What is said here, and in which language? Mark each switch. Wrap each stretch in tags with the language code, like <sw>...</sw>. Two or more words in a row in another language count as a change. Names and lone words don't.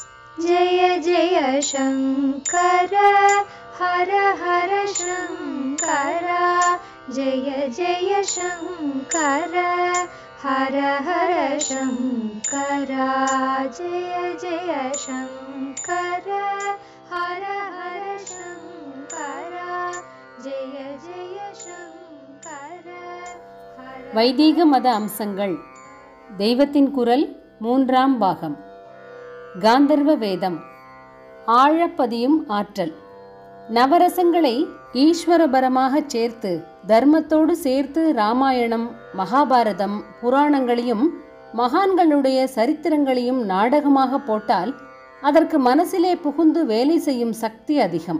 <sa>जय जय शंकर हर हर शंकर जय जय शंकर हर हर शंकर जय जय शंकर हर हर शंकर जय जय शंकर</sa> <ta>வைதீக மத அம்சங்கள். தெய்வத்தின் குரல் 3ஆம் பாகம். காந்தர்வ வேதம். ஆழப்பதியும் ஆற்றல். நவரசங்களை ஈஸ்வரபரமாக சேர்த்து தர்மத்தோடு சேர்த்து ராமாயணம், மகாபாரதம், புராணங்களையும் மகான்களுடைய சரித்திரங்களையும் நாடகமாக போட்டால் அதற்கு மனசிலே புகுந்து வேலை செய்யும் சக்தி அதிகம்.</ta>